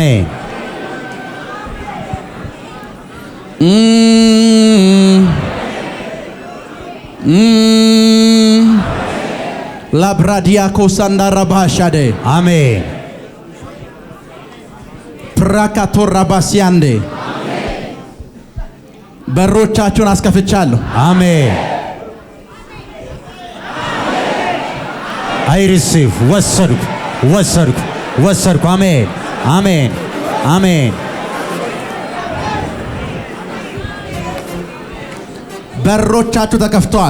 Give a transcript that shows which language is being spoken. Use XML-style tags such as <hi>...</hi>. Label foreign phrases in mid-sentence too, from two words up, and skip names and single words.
<am>Labradiako sandara bahashade. Amen. Prakato rabasiande. በሮቻችሁን አስከፍቻለሁ።</am> <en>አሜን። I receive.</en> <am>ወሰድኩ። አሜን። በሮቻችሁ ተከፍተዋል።</am>